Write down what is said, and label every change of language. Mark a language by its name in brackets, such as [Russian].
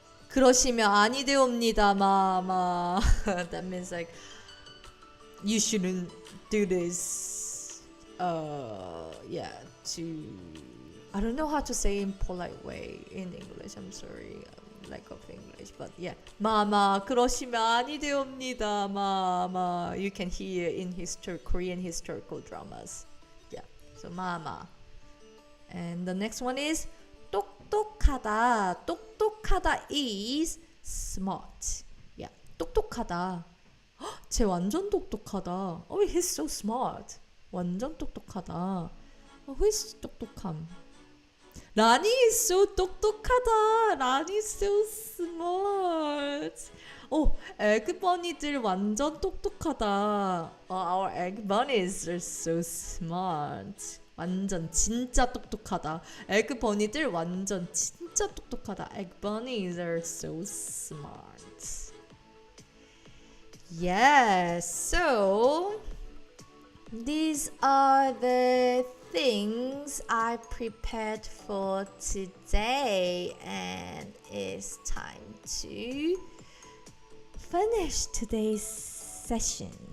[Korean] 그러시면 아니 되옵니다, mama. [English] That means like you shouldn't do this. Yeah, to, I don't know how to say in polite way in English. I'm sorry. Lack of English, but yeah, mama, [Korean] 그러시면 아니 되옵니다, [English] mama. You can hear in Korean historical dramas. Yeah, so mama. And the next one is 똑똑하다. 똑똑하다 is smart. [Korean] Yeah, 똑똑하다. 쟤 완전 똑똑하다. [English] Oh, he's so smart. [Korean] 완전 똑똑하다. [English] Who is 똑똑함? 라니 is so 똑똑하다. 라니 is so smart. [Korean] egg bunny들 완전 똑똑하다. [English] Our egg bunnies are so smart. [Korean] 완전 진짜 똑똑하다. egg bunny들 완전 진짜 똑똑하다. [English] egg bunnies are so smart. Yes, so these are the things I prepared for today, and it's time to finish today's session.